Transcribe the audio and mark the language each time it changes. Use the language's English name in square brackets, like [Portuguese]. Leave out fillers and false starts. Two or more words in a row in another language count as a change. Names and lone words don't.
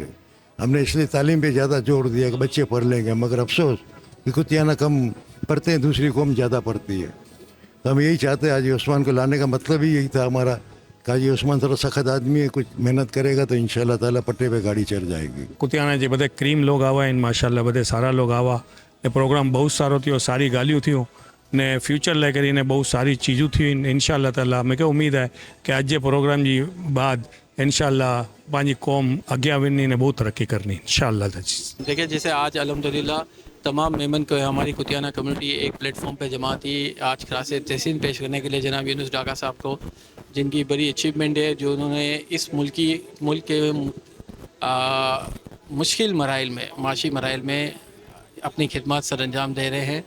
[Urdu] ہم نے اس لیے تعلیم پہ زیادہ زور دیا کہ بچے پڑھ لیں گے، مگر افسوس کہ کتیانہ کم پڑھتے ہیں، دوسری قوم زیادہ پڑھتی ہے. تو ہم یہی چاہتے ہیں، حاجی عثمان کو لانے کا مطلب ہی یہی تھا ہمارا کہ حاجی عثمان تھوڑا سخت آدمی ہے، کچھ محنت کرے گا تو [Arabic] إن شاء الله تعالى [Urdu] پٹے پہ گاڑی چڑھ جائے گی. [Sindhi] कुतियाना जे बधे क्रीम लोग आवा आहिनि, [Arabic] ما شاء الله [Sindhi] बधे सारा लोग आवा। ये प्रोग्राम बहुत सारो थियो, सारी ॻाल्हियूं थियूं ने फ्यूचर लाइ करे ने बहुत सारी चीज़ूं थियूं आहिनि। [Arabic] إن شاء الله تعالى [Sindhi] मूंखे उम्मीद है कि अॼु जे प्रोग्राम जी बाद [Arabic] إن شاء الله [Sindhi] पंहिंजी क़ौम अॻियां वञी ने बहुत तरक्की करनी [Arabic] إن شاء الله. [Urdu] دیکھیے، جیسے آج [Arabic] الحمد لله [Urdu] تمام میمن کو ہماری کتیانہ کمیونٹی ایک پلیٹ فارم پہ جمع تھی آج خراج تحسین پیش کرنے کے لیے جناب یونس ڈاگا صاحب کو، جن کی بڑی اچیومنٹ ہے، جو انہوں نے اس ملک کے مشکل مراحل میں، معاشی مراحل میں اپنی خدمت سر انجام دے رہے ہیں.